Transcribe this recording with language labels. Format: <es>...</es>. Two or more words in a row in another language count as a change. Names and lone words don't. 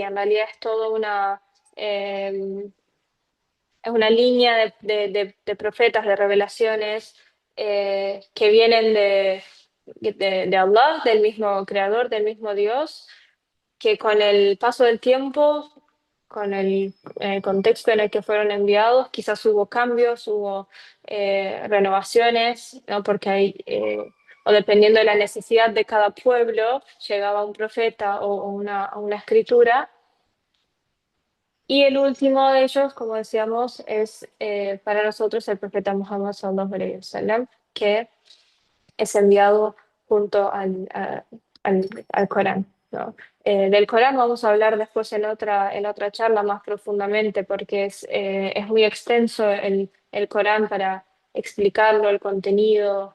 <es>En realidad es todo es una línea de profetas, de revelaciones, que vienen de Allah, del mismo creador, del mismo Dios, que con el paso del tiempo, con el contexto en el que fueron enviados, quizás hubo cambios, hubo renovaciones, ¿no? Porque hay, o dependiendo de la necesidad de cada pueblo, llegaba un profeta o una escritura. Y el último de ellos, como decíamos, es para nosotros el profeta Muhammad</es> <ar>صلى الله عليه وسلم,</ar> <es>que es enviado junto al Corán, ¿no? Del Corán vamos a hablar después en otra charla más profundamente porque es muy extenso el Corán para explicarlo, el contenido.</es>